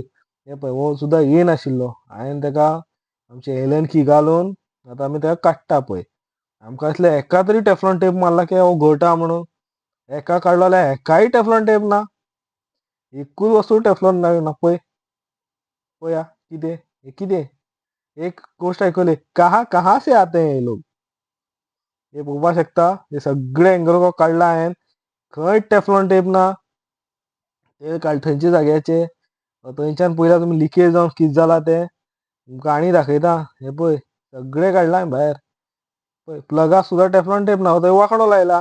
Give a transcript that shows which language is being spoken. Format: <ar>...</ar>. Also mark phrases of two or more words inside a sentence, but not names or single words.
<kok>हे पळय हो सुद्दां येयनाशिल्लो, हांवें तेका आमचे</kok> <en>Allen key</en> <kok>घालून आतां आमी तेका काडटा पळय. आमकां दिसलें हेका तरी टॅफ्लॉन टेप मारला की हो घोळटा म्हणून. हेका काडलो जाल्यार हेकाय टॅफ्लॉन टेप ना. एकूच वस्तू टॅफ्लॉन ना पळय. पळया कितें, हे कितें. एक गोश्ट आयकली,</kok> <hi>कहाँ से आते हैं ये लोग.</hi> <kok>हे पळोवपाक शकता, हे सगळे</kok> <en>angle cock</en> <kok>काडला हांवें. खंय टॅफ्लॉन टेप ना. ते थंयचे जाग्याचे. थंयच्यान पळयल्यार तुमी लिकेज जावन कितें जालां तें. तुमकां आनी दाखयता, हे पळय सगळे काडला हांवें भायर. पळय प्लगाक सुद्दां टॅफ्लॉन टेप ना, थंय वांकडो लायला.</kok>